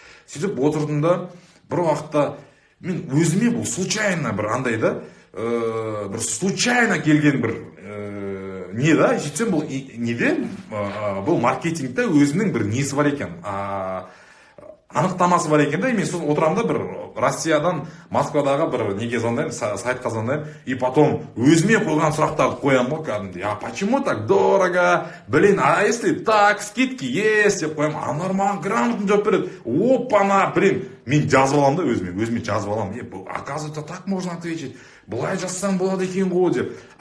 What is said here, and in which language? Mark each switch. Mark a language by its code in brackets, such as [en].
[kk] Сөйтіп отырдым да, бір уақытта мен өзіме бұл случайно бір андай да, бір случайно келген бір не да, сөйтсем бұл неден, бұл маркетингте өзінің бір несі бар екен, анықтамасы бар екен да, мен сосын отырамын да, бір Россиядан Москвадағы бір неге звондаймын, сайтқа звондаймын, [ru] и потом [kk] өзіме қойған сұрақтарды қоямын ғой кәдімгідей. [ru] Почему так дорого? Блин, а если так, скидки есть [kk] деп қоямын, [ru] нормально, грамотно [kk] жауап береді. Опана, блин, мен жазып аламын да, өзіме жазып аламын. [ru] Оказывается, так можно ответить. [kk] Былай жазсаң болады екен ғой деп.